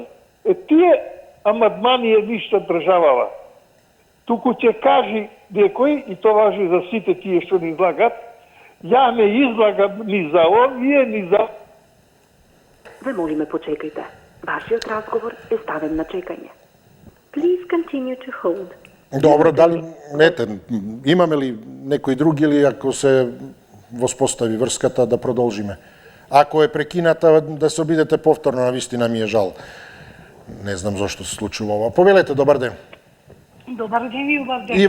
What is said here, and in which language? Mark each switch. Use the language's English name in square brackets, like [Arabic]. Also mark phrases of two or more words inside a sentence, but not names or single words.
[Macedonian] Тие амандмани е ништа државава. Туку ќе кажи некој, и тоа важи за сите тие што не излагат, ја не излагам ни за овие, ни за... Ве молиме почекајте. Вашиот разговор е ставен на чекање. [English] Please continue to hold. [Macedonian] Добро, дали, имаме ли некој други или ако се воспостави врската да продолжиме? Ако е прекината, да се обидете повторно, на вистина ми е жал. Не знам зашто се случува ова. Повелете, добар ден. Добар ден и убав ден.